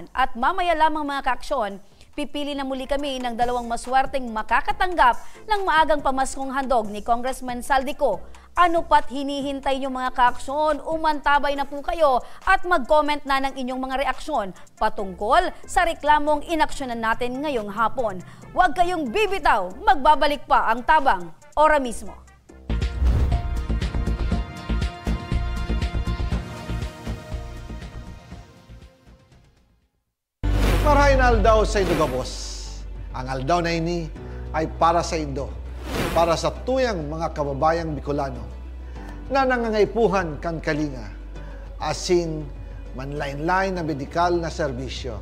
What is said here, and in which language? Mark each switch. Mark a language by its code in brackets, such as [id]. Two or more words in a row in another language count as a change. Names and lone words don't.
[tl] At mamaya lamang mga ka-aksyon, pipili na muli kami ng 2 maswerteng makakatanggap ng maagang pamaskong handog ni Congressman Saldico. Ano pat hinihintay niyo mga ka-aksyon? Umantabay na po kayo at mag-comment na ng inyong mga reaksyon patungkol sa reklamong inaksyonan natin ngayong hapon. Huwag kayong bibitaw, magbabalik pa ang Tabang Ora mismo. [bik] Marahin aldaw sa Indo Gabos. Ang aldaw na ini ay para sa Indo, para sa tuyang mga kababayang Bicolano na nangangaipuhan kan kalinga, asin manlain-lain na medikal na serbisyo.